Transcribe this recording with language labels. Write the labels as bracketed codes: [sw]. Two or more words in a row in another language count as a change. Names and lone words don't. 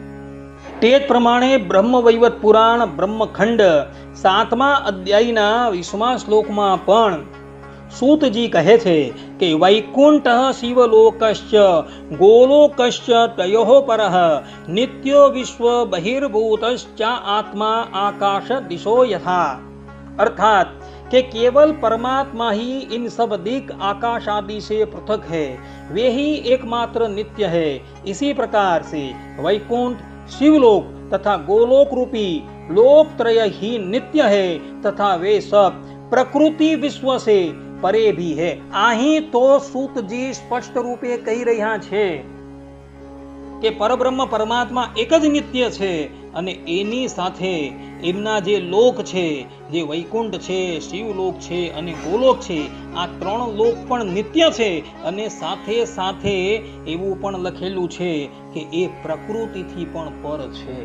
[gu] તે જ પ્રમાણે બ્રહ્મવૈવત પુરાણ બ્રહ્મખંડ 7મા અધ્યાયના 20મા શ્લોકમાં પણ सूतजी કહે છે કે [sa] વૈકુંઠ શિવલોકશ્ચ ગોલોકશ્ચ તયોઃ પરઃ નિત્યો વિશ્વ બહિર્ભૂતશ્ચ आत्मा आकाश दिशो यथा। [hi] अर्थात कि केवल परमात्मा ही इन सब दिक आकाश आदि से पृथक है, वे ही एकमात्र नित्य है। इसी प्रकार से वैकुंठ शिवलोक तथा गोलोक रूपी लोकत्रय ही नित्य है तथा वे सब प्रकृति विश्व से परे भी है। [gu] અહીં તો સૂતજી સ્પષ્ટ રૂપે કહી રહ્યા છે કે પરબ્રહ્મ પરમાત્મા એક જ નિત્ય છે અને એની સાથે એમના જે લોક છે, જે વૈકુંઠ છે, શિવલોક છે અને ગોલોક છે, આ ત્રણ લોક પણ નિત્ય છે અને સાથે સાથે એવું પણ લખેલું છે કે એ પ્રકૃતિથી પણ પર છે।